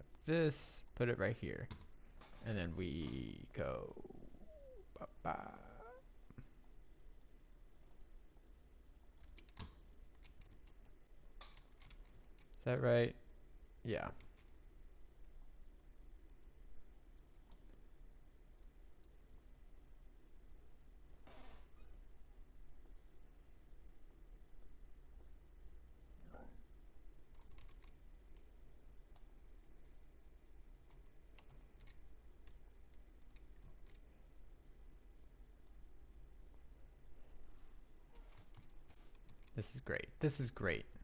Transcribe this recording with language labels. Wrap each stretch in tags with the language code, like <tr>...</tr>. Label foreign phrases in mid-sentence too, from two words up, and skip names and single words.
<en>this, put it right here. And then we go. Ba-ba. Is that right? Yeah. This is great. This is great.</en>